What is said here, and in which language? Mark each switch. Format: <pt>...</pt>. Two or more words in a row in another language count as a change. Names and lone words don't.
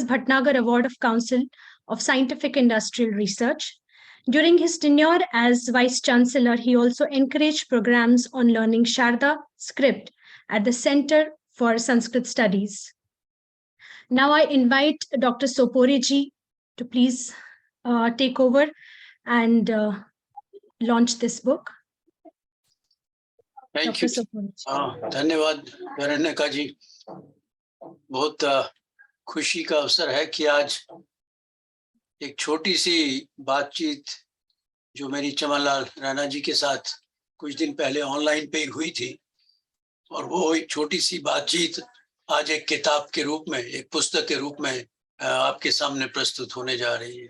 <en>Bhatnagar Award of Council of Scientific Industrial Research. During his tenure as Vice Chancellor, he also encouraged programs on learning Sharda script at the Center for Sanskrit Studies. Now I invite Dr. Sopory ji to please take over and launch this book. Thank you.</en> <hi>धन्यवाद वरण्यका जी। बहुत खुशी का अवसर है कि आज एक छोटी सी बातचीत जो मेरी चमनलाल राणा जी के साथ कुछ दिन पहले ऑनलाइन पे हुई थी, और वो एक छोटी सी बातचीत आज एक किताब के रूप में, एक पुस्तक के रूप में आपके सामने प्रस्तुत होने जा रही है।</hi>